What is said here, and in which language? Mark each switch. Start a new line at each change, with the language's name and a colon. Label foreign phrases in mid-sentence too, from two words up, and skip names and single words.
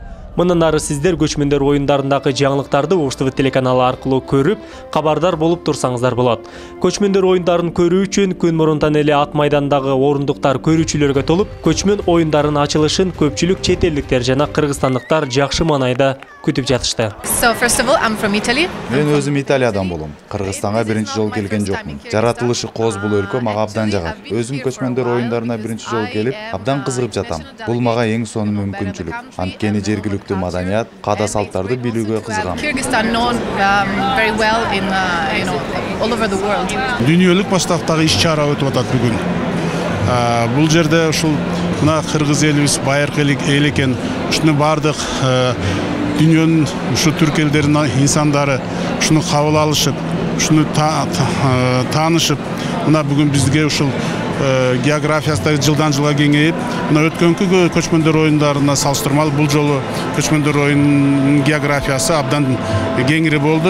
Kyrgyz: Мындан ары сиздер көчмөндөр оюндарындагы жаңылыктарды Ош-ТВ телеканалы аркылуу көрүп, кабардар болуп турсаңыздар болот. Көчмөндөр оюндарын көрүү үчүн күн мурунтан эле ат майдандагы орундуктар көрүүчүлөргө толуп, көчмөн оюндарынын ачылышын көпчүлүк чет элдиктер жана кыргызстандыктар жакшы маанайда күтүп жатышты.
English: So first of all, I'm from Italy.
Kyrgyz: Мен өзүм Италиядан болом. Кыргызстанга биринчи жолу келген жокмун. Жаратылышы кооз бул өлкө мага абдан жагат. Өзүм көчмөндөр оюндарына биринчи жолу келип, абдан кызыгып жатам. Бул мага эң сонун мүмкүнчүлүк. Анткени жергиликтүү маданият, каада салттарды билүүгө кызыгам.
English: Kyrgyzstan known very well in all over the world.
Kyrgyz: Дүйнөлүк масштабтагы иш-чара өтүп атат бүгүн. Бул жерде ушул мына кыргыз элибиз байыркы эл экен. Ушуну бардык дүйнөнүн ушу түрк элдеринин инсандары ушуну кабыл алышып, ушуну таанышып, мына бүгүн бизге ушул географиясы жылдан жылга кеңейип, мына өткөнкү көчмөндөр оюндарына салыштырмалуу бул жолу көчмөндөр оюнунун географиясы абдан кеңири болду.